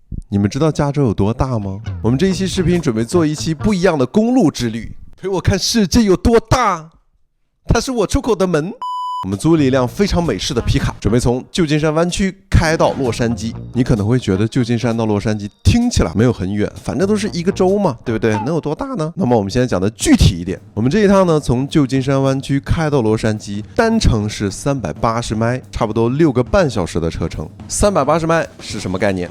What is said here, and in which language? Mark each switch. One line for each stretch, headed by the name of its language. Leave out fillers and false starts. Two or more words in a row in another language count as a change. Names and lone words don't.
Chinese: 你們知道加州有多大嗎？我們這一期視頻準備做一期不一樣的公路之旅，陪我看世界有多大。它是我出口的门。我們租了一辆非常美式的皮卡，準備從舊金山灣區開到洛杉磯。你可能會覺得舊金山到洛杉磯聽起來沒有很遠，反正都是一個州嘛，對不對？能有多大呢？那麼我們現在講的具體一點，我们這一趟呢，從舊金山灣區開到洛杉磯，單程是380邁，差不多6個半小時的車程。380邁是什麼概念？